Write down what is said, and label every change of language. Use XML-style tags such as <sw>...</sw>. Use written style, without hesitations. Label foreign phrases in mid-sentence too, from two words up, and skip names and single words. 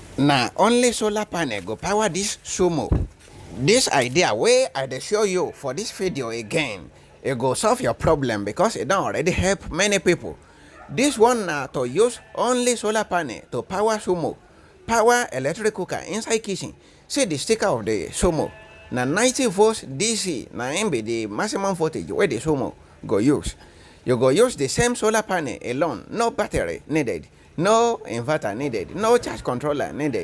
<pcm>Na only solar panel go power this Sumo. This idea wey I dey show you for this video again, e go solve your problem because it don already help many people. This one na to use only solar panel to power Sumo, power electric cooker inside kitchen. See the sticker of the Sumo. Na 90 volts DC na im be the maximum voltage wey the Sumo go use. You go use the same solar panel alone, no battery needed, no inverter needed, no charge controller needed.</pcm>